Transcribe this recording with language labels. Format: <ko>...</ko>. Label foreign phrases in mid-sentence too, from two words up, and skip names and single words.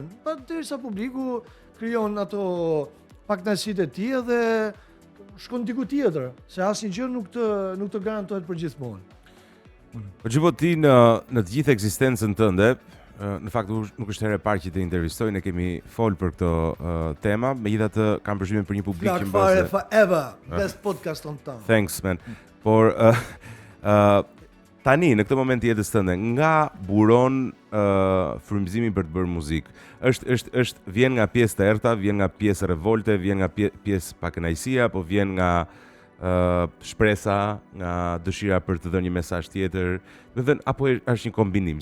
<sq>Pa derisa publiku krijon ato pakënaqësitë e tij dhe shkon diku tjetër, se asnjë gjë nuk të garantohet për gjithmonë. Po Gjibo, ti në të gjithë ekzistencën tënde, në fakt nuk është herë e parë që të intervistoj, ne kemi folë për këto tema, megjithatë kam përshtypjen për një publik që</sq> <en>Fare forever, best podcast on town. Thanks man.</en> <sq>Por tani në këtë moment të jetës tënde, nga buron frymëzimi për të bërë muzikë? Është vjen nga pjesë të errta, vjen nga pjesë revolte, vjen nga pjesë pakënaqësia, apo vjen nga shpresa, nga dëshira për të dhënë një mesazh tjetër, do të thënë, apo është një kombinim?</sq>